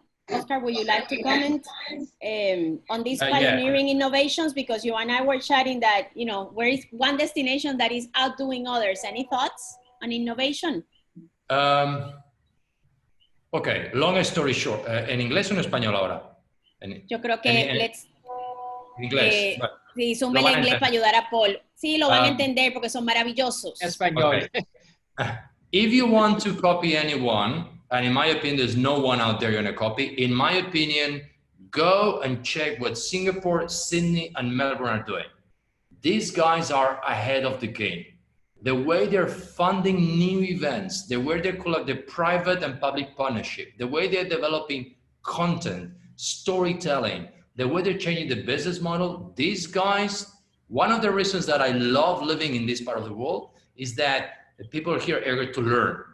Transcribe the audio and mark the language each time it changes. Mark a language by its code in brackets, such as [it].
[en] Oscar, would you like to comment on these pioneering innovations? Because you and I were chatting that, where is one destination that is outdoing others? Any thoughts on innovation? Okay, long story short. [es] ¿En inglés o en español ahora? Yo creo que en inglés. Sí, zúmbele en inglés para ayudar a Paul. Sí, lo van a entender porque son maravillosos. Español. [en] Okay. If you want to copy anyone, and in my opinion, there's no one out there you're going to copy. In my opinion, go and check what Singapore, Sydney, and Melbourne are doing. These guys are ahead of the game. The way they're funding new events, the way they collect the private and public partnership, the way they're developing content, storytelling, the way they're changing the business model, these guys, one of the reasons that I love living in this part of the world is that the people here are eager to learn.